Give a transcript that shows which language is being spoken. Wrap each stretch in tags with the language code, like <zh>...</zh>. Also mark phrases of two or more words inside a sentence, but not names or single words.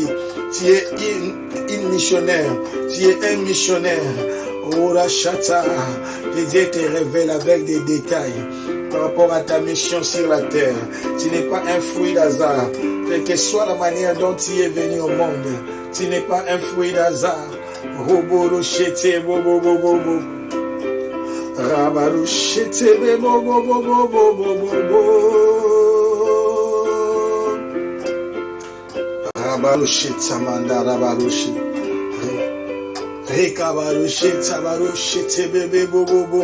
<fr>Tu es une missionnaire. Tu es un missionnaire. Ora Shata. Que Dieu te révèle avec des détails par rapport à ta mission sur la terre. Tu n'es pas un fruit d'hasard. Quelle que soit la manière dont tu es venu au monde, tu n'es pas un fruit d'hasard. Roboroshete, bobo. Rabaroshete, bobo. Rabaroshete, manda, rabaroshete. Rekabaroshete, baroshete, bebe, bobo.</fr>